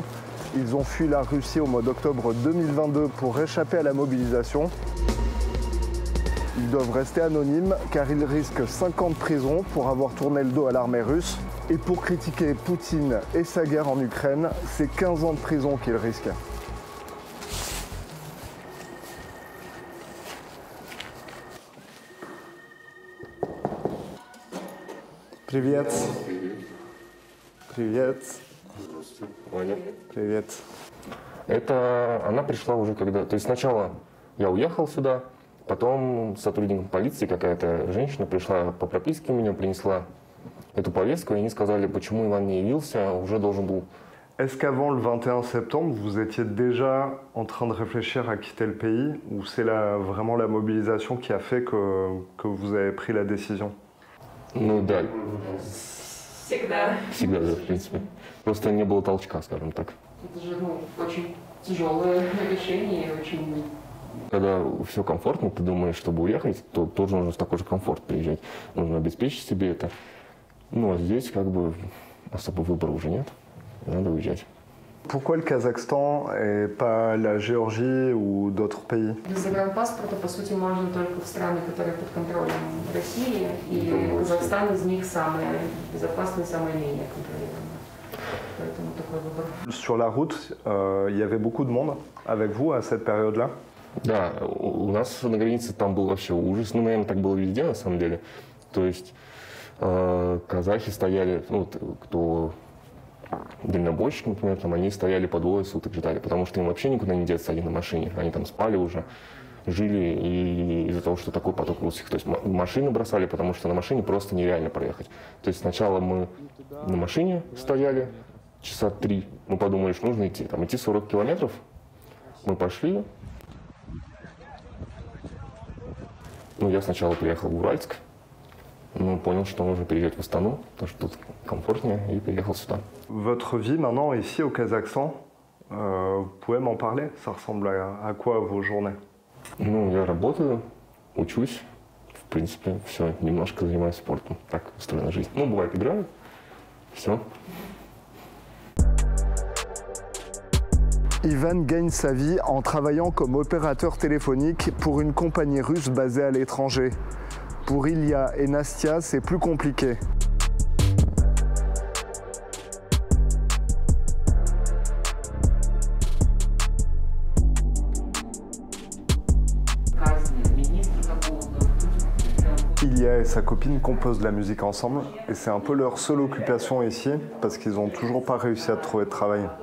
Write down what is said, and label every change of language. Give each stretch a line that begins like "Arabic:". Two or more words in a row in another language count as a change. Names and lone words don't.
French: Ils ont fui la Russie au mois d'octobre 2022 pour échapper à la mobilisation. Ils doivent rester anonymes car ils risquent 5 ans de prison pour avoir tourné le dos à l'armée russe. Et pour critiquer Poutine et sa guerre en Ukraine, c'est 15 ans de prison qu'ils risquent.
Russian: Привет. Привет. Здравствуйте. Ваня. Привет. Это она пришла уже когда... То есть сначала я уехал сюда, потом сотрудник полиции, какая-то женщина prишла по прописке, меня принесла эту повестку, и они сказали, почему Иван не явился, уже должен был.
French: Est-ce qu'avant le 21 septembre, vous étiez déjà en train de réfléchir à quitter le pays, ou c'est vraiment la mobilisation qui a fait que vous avez pris la décision?
Russian: Ну да. Всегда. Всегда, да, в принципе. Просто не было толчка, скажем так. Это же очень тяжелое решение, очень... Когда все комфортно, ты думаешь, чтобы уехать, то тоже нужно в такой же комфорт приезжать. Нужно обеспечить себе это. Ну, а здесь как бы особо выбора уже нет. Надо уезжать.
French: Pourquoi le Kazakhstan et pas la Géorgie ou d'autres pays?
Russian: Без загранпаспорта, по сути, можно только в страны, которые под контролем России, и Казахстан из них самый безопасный, самый менее контролируемый. Поэтому такой выбор.
French: Sur la route, il y avait beaucoup de monde avec vous à cette période-là?
Russian: Да, у нас на границе там был вообще ужас. Ну, наверное, так было везде, на самом деле. То есть казахи стояли, ну, кто дальнобойщики, например, там, они стояли по двое суток, ждали, потому что им вообще никуда не деться, они на машине. Они там спали уже, жили и из-за того, что такой поток русских. То есть машины бросали, потому что на машине просто нереально проехать. То есть сначала мы на машине стояли часа 3, мы подумали, что нужно идти. Там идти 40 километров, мы пошли. Ну, я сначала приехал в Уральск, но понял, что нужно переезжать в Астану, потому что тут комфортнее, и переехал сюда.
French: Votre vie maintenant ici au Kazakhstan, vous pouvez m'en parler? Ça ressemble à quoi vos journées?
Russian: Ну, я работаю, учусь, в принципе, все, немножко занимаюсь спортом. Так устроена жизнь. Ну, бывает, играю, все.
French: Ivan gagne sa vie en travaillant comme opérateur téléphonique pour une compagnie russe basée à l'étranger. Pour Ilya et Nastia, c'est plus compliqué. Ilya et sa copine composent de la musique ensemble et c'est un peu leur seule occupation ici parce qu'ils n'ont toujours pas réussi à trouver de travail.